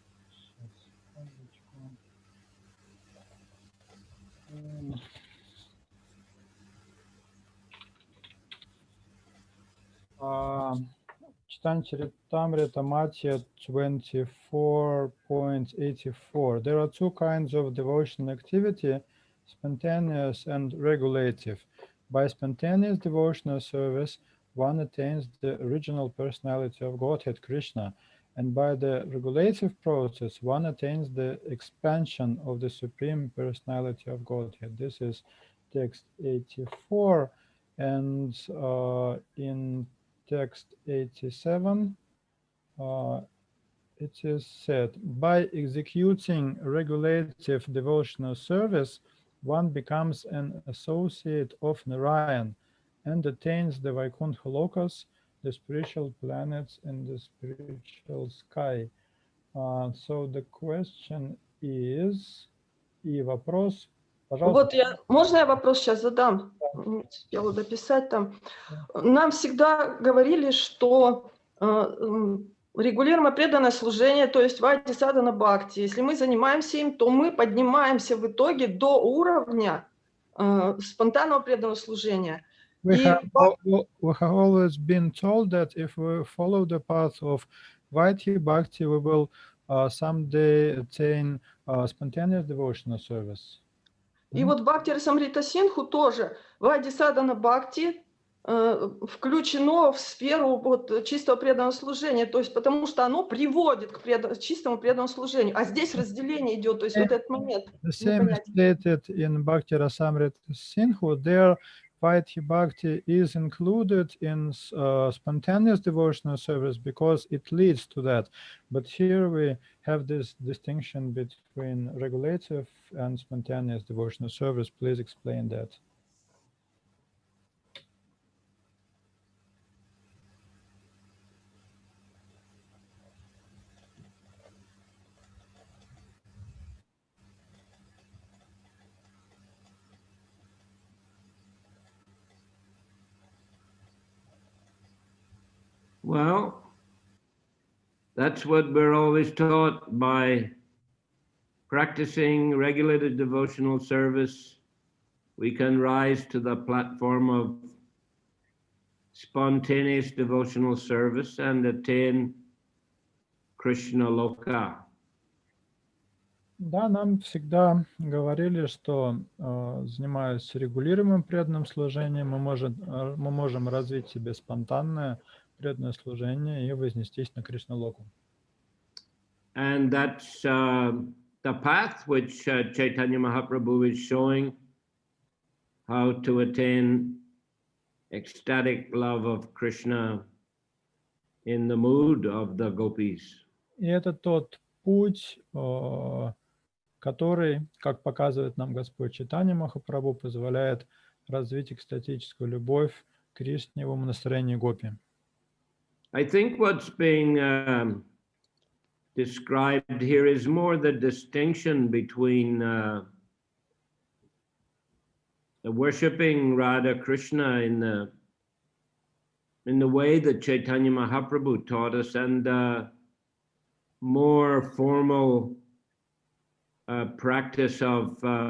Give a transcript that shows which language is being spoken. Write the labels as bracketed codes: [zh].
[ru] Сейчас, секундочку. Чайтанья Чаритамрита, Matthew 24.84. [en] There are two kinds of devotional activity, spontaneous and regulative. By spontaneous devotional service, one attains the original personality of Godhead, Krishna, and by the regulative process, one attains the expansion of the Supreme Personality of Godhead. This is text 84, and in text 87, it is said, by executing regulative devotional service, one becomes an associate of Narayan and attains the Vaikuntha Lokas, the spiritual planets in the spiritual sky. So the question is, [ru] и вопрос, пожалуйста. Вот можно я вопрос сейчас задам? Не успела дописать там. Нам всегда говорили, что регулируемое преданное служение, то есть вайди садана бхакти, если мы занимаемся им, то мы поднимаемся в итоге до уровня спонтанного преданного служения. [en] We have always been told that if we follow the path of Vaidhi Bhakti, we will someday attain spontaneous devotional service. [ru] И вот Бхакти Расамрита Синху тоже Вайди Садана Бхакти включено в сферу вот чистого преданного служения, то есть потому что оно приводит к чистому преданному служению. А здесь разделение идет, то есть вот этот момент. [en] The same is stated in Bhakti Rasamrita Sindhu. There, Vaidhi Bhakti is included in spontaneous devotional service because it leads to that. But here we have this distinction between regulative and spontaneous devotional service. Please explain that. Well, that's what we're always taught by practicing regulated devotional service. We can rise to the platform of spontaneous devotional service and attain Krishna Loka. [ru] Да, нам всегда говорили, что занимаясь регулируемым преданным служением, мы можем развить себе спонтанное преданное служение и вознестись на Кришна-локу. [en] And that's the path which Chaitanya Mahaprabhu is showing, how to attain ecstatic love of Krishna in the mood of the gopis. [ru] И это тот путь, который, как показывает нам Господь Чайтанья Махапрабху, позволяет развить экстатическую любовь к Кришне в настроении гопи. [en] I think what's being described here is more the distinction between the worshipping Radha Krishna in the way that Chaitanya Mahaprabhu taught us and more formal practice of